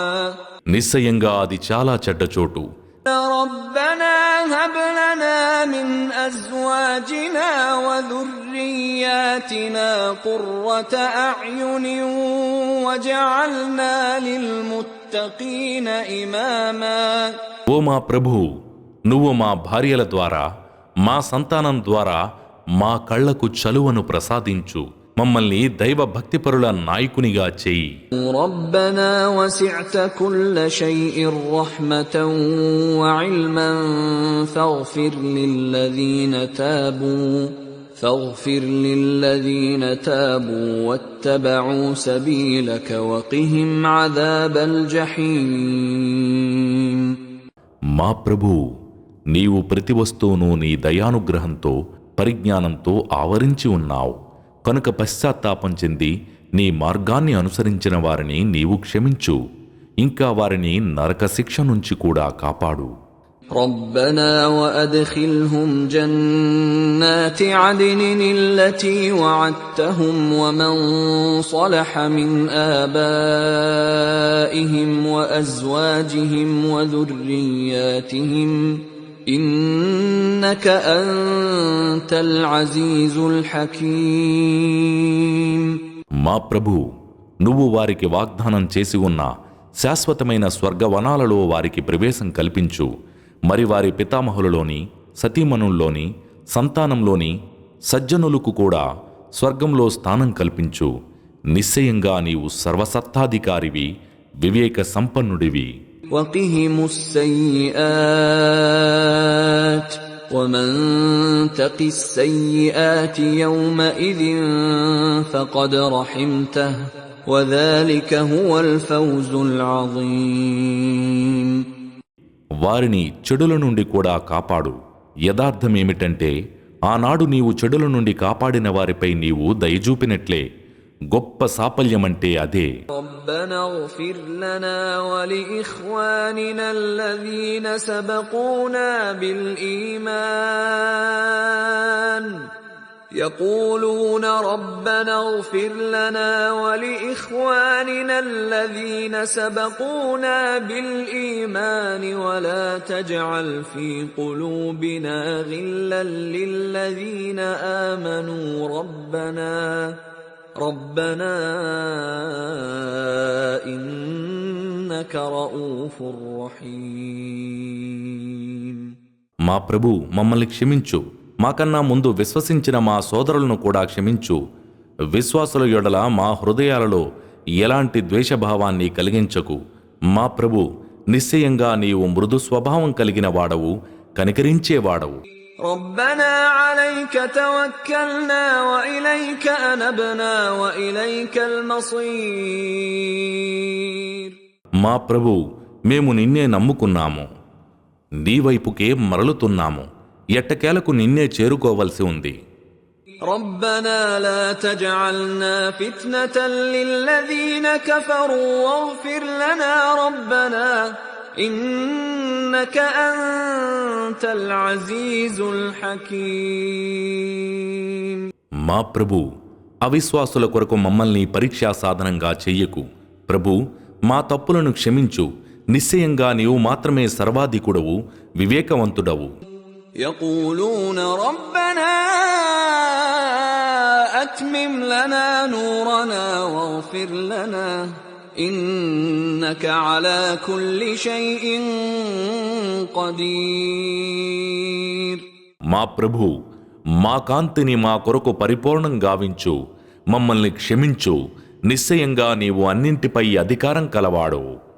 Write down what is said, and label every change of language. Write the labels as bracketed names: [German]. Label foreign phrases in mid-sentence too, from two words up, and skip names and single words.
[Telugu] నిశ్చయంగా అది చాలా చెడ్డ చోటు. [Arabic] ربنا هب لنا من أزواجنا وذرياتنا قرة أعين وجعلنا للمتقين إماما. [Telugu] ఓ మా ప్రభు, నువ్వు మా భార్యల ద్వారా, మా సంతానం ద్వారా మా కళ్లకు చలువను ప్రసాదించు, మమ్మల్ని దైవ భక్తిపరుల నాయకునిగా చెయ్యి. [Arabic] ربنا وسعت كل شيء رحمة وعلما فاغفر للذين تابوا واتبعوا سبيلك وقهم عذاب الجحيم. [Telugu] మా ప్రభూ, నీవు ప్రతి వస్తువును నీ దయానుగ్రహంతో పరిజ్ఞానంతో ఆవరించి ఉన్నావు కనుక పశ్చాత్తాపం చెంది నీ మార్గాన్ని అనుసరించిన వారిని నీవు క్షమించు, ఇంకా వారిని నరక శిక్ష నుంచి కూడా కాపాడు. [Arabic] ربنا وأدخلهم جنات عدن التي وعدتهم ومن صلح من آبائهم وأزواجهم وذرياتهم إنك أنت العزيز الحكيم. [Telugu] మా ప్రభూ, నువ్వు వారికి వాగ్దానం చేసి ఉన్న శాశ్వతమైన స్వర్గవనాలలో వారికి ప్రవేశం కల్పించు. మరి వారి పితామహులలోని, సతీమణుల్లోని, సంతానంలోని సజ్జనులకు కూడా స్వర్గంలో స్థానం కల్పించు. నిశ్చయంగా నీవు సర్వసత్తాధికారివి, వివేక సంపన్నుడివి. [Arabic] وقهم السيئات ومن تق السيئات يومئذ فقد رحمته وذلك هو الفوز العظيم. [Telugu] వారిని చెడుల నుండి కూడా కాపాడు. యథార్థమేమిటంటే ఆనాడు నీవు చెడుల నుండి కాపాడిన వారిపై నీవు దయచూపినట్లే గొప్ప సాఫల్యమంటే అదే. [Arabic] ربنا اغفر لنا ولإخواننا الذين سبقونا بالإيمان يقولون ربنا اغفر لنا ولإخواننا الذين سبقونا بالإيمان ولا تجعل في قلوبنا غلا للذين آمنوا ربنا إنك رؤوف رحيم. [Telugu] మా ప్రభు, మమ్మల్ని క్షమించు. మాకన్నా ముందు విశ్వసించిన మా సోదరులను కూడా క్షమించు. విశ్వాసుల యొడల మా హృదయాలలో ఎలాంటి ద్వేషభావాన్ని కలిగించకు. మా ప్రభు, నిశ్చయంగా నీవు మృదు స్వభావం కలిగిన వాడవు, కనికరించేవాడవు. [Arabic] ربنا عليك توكلنا وإليك أنبنا وإليك المصير. [Telugu] మా ప్రభు, మేము నిన్నే నమ్ముకున్నాము, నీ వైపుకే మరలుతున్నాము, ఎట్టకేలకు నిన్నే చేరుకోవలసి ఉంది. [Arabic] ربنا لا تجعلنا فتنة للذين كفروا واغفر لنا ربنا إنك أنت العزيز الحكيم. [Telugu] మా ప్రభు, అవిశ్వాసుల కొరకు మమ్మల్ని పరీక్షా సాధనంగా చెయ్యకు. ప్రభు, మా తప్పులను క్షమించు. నిశ్చయంగా నీవు మాత్రమే సర్వాధికుడవు, వివేకవంతుడవు. [Arabic] يقولون ربنا أتمم لنا نورنا واغفر لنا إنك على كل شيء قدير. [Telugu] మా ప్రభు, మా కాంతిని మా కొరకు పరిపూర్ణం గావించు, మమ్మల్ని క్షమించు. నిశ్చయంగా నీవు అన్నింటిపై అధికారం కలవాడు.